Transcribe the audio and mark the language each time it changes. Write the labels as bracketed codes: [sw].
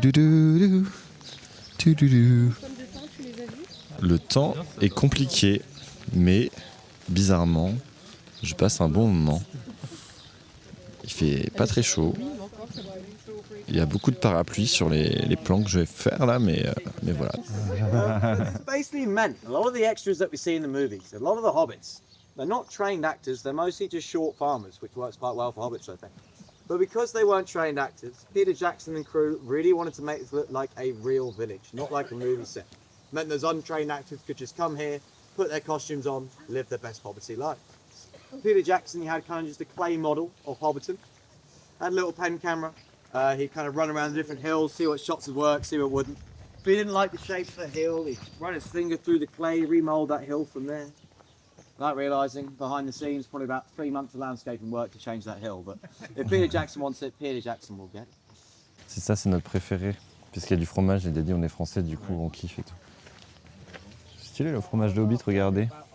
[fr] Comme de temps, tu les as vus? Le temps est compliqué, mais bizarrement, je passe un bon moment. Il fait pas très chaud. Il y a beaucoup de parapluies sur les plans que je vais faire là, mais voilà. [en] It's basically meant a lot of the extras that we see in the movies, a lot of the hobbits, they're not trained actors, they're mostly just short farmers, which works quite well for hobbits, I think. But because they weren't trained actors, Peter Jackson and crew really wanted to make it look like a real village, not like a movie set. Meant those untrained actors could just come here, put their costumes on, live their best hobbity life. Peter Jackson, he had kind of just a clay model of Hobbiton, had a little pen camera. He'd kind of run around the different hills, see what shots would work, see what wouldn't. If he didn't like the shape of the hill, he'd run his finger through the clay, remold that hill from there. Without realising, behind the scenes, probably about 3 months of landscaping work to change that hill. But if Peter Jackson wants it, Peter Jackson will get it. [fr] C'est ça, c'est notre préféré. Puisqu'il y a du fromage, il a dit on est français, du coup on kiffe et tout. C'est stylé le fromage de Hobbit, regardez.